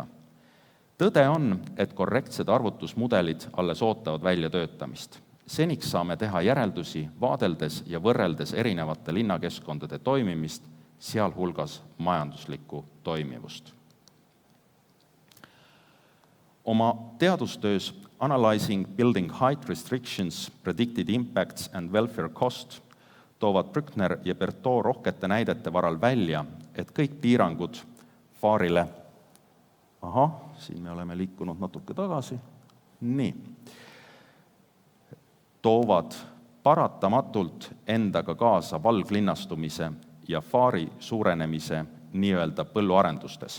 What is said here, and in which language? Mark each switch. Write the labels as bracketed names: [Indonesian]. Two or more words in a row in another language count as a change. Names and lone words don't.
[Estonian] Tõde on, et korrektsed arvutusmudelid alles ootavad väljatöötamist. Seniks saame teha järeldusi vaadeldes ja võrreldes erinevate linnakeskkondade toimimist, sealhulgas majanduslikku toimivust. Oma teadustöös Analyzing Building Height Restrictions, Predicted Impacts and Welfare Cost toovad Brückner ja Bertot rohkete näidete varal välja, et kõik piirangud faarile siin me oleme liikunud natuke tagasi. Nii. Toovad paratamatult endaga kaasa valglinnastumise ja faari suurenemise nii-öelda põlluarendustes.